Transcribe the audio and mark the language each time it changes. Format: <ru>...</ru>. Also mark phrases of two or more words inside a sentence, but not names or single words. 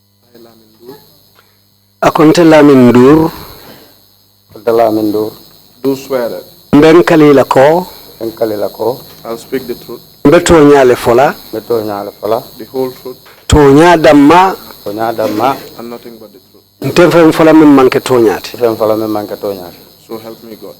<man>Akonte Lamindur.</man> <en>Do swear that</en> <man>Mbenkalila ko.</man> <en>I'll speak the truth,</en> <man>Beto nyale fola.</man> <en>the whole truth,</en> <man>Tonya damma.</man> <en>and nothing but the truth.</en> <man>Ntemfen fola min manke tonyati.</man> <en>So help me God.</en>